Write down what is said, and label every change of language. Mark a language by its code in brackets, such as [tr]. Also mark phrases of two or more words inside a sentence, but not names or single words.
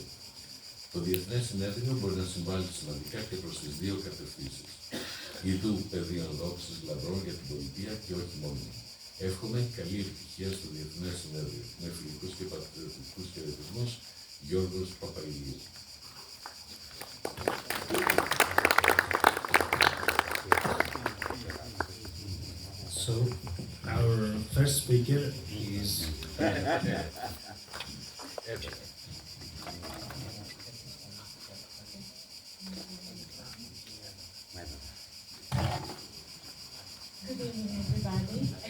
[el] Το Διεθνές Συνέδριο μπορεί να συμβάλλει σημαντικά και προς τις δύο κατευθύνσεις. Ιδού πεδίων δόξης λαμπρών για την πολιτεία και όχι μόνο. Εύχομαι καλή επιτυχία στο Διεθνές Συνέδριο. Με φιλικούς και πατριωτικούς χαιρετισμούς, Γιώργος Παπαϊλίου. [en] So, our first speaker is Good evening, everybody.